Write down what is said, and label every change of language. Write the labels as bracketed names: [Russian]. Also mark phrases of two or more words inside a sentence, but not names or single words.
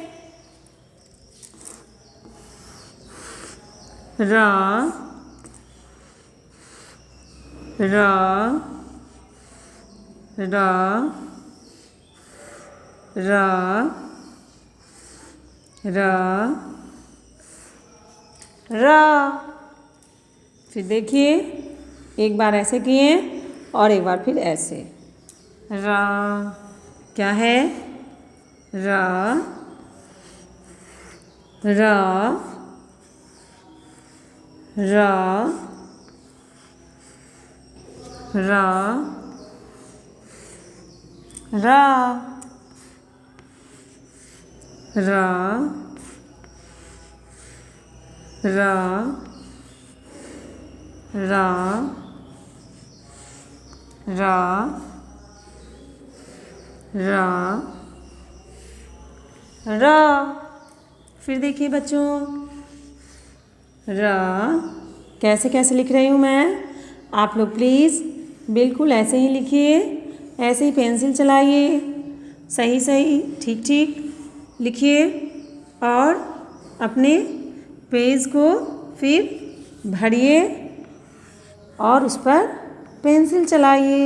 [Hindi] र र र र र र। फिर देखिए, एक बार ऐसे किए और एक बार फिर ऐसे। र क्या है? र र र र र र र र र र र। फिर देखिए बच्चों, र कैसे कैसे लिख रही हूँ मैं, आप लोग प्लीज़ बिल्कुल ऐसे ही लिखिए, ऐसे ही पेंसिल चलाइए, सही सही ठीक ठीक लिखिए और अपने पेज को फिर भरिए और उस पर पेंसिल चलाइए।